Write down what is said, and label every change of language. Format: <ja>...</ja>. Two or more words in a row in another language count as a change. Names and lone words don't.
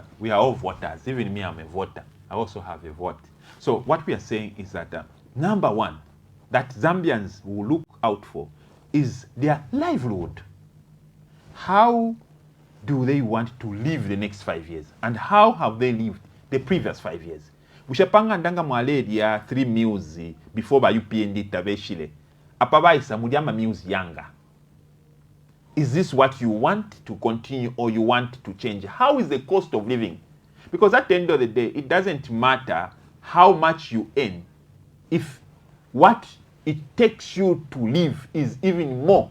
<en>We are all voters. Even me, I'm a voter. I also have a vote. So what we are saying is that number one, that Zambians will look out for is their livelihood. How do they want to live the next 5 years? And how have they lived the previous 5 years?</en> <bem>Ushapanga ndanga mwaledi ya 3 meals before ba UPND tabeshile. Apabaisa mudiama meals yanga.</bem> <en>Is this what you want to continue or you want to change? How is the cost of living? Because at the end of the day, it doesn't matter how much you earn if what it takes you to live is even more.</en>